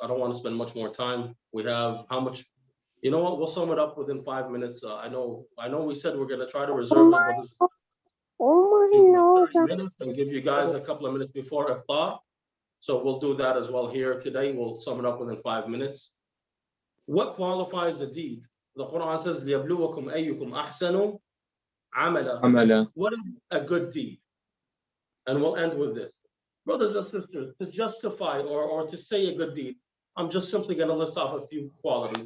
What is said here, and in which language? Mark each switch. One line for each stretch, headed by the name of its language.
English: I don't want to spend much more time. We have how much? You know what? We'll sum it up within 5 minutes. I know we said we're going to try to reserve it, but this is 30 minutes and give you guys a couple of minutes before iftar. So we'll do that as well here today. We'll sum it up within 5 minutes. What qualifies a deed? The Quran says,
Arabic: لِيَبْلُوَكُمْ أَيُّكُمْ أَحْسَنُ عَمَلًا.
English: What is a good deed? And we'll end with this. Brothers and sisters, to justify or to say a good deed, I'm just simply going to list off a few qualities.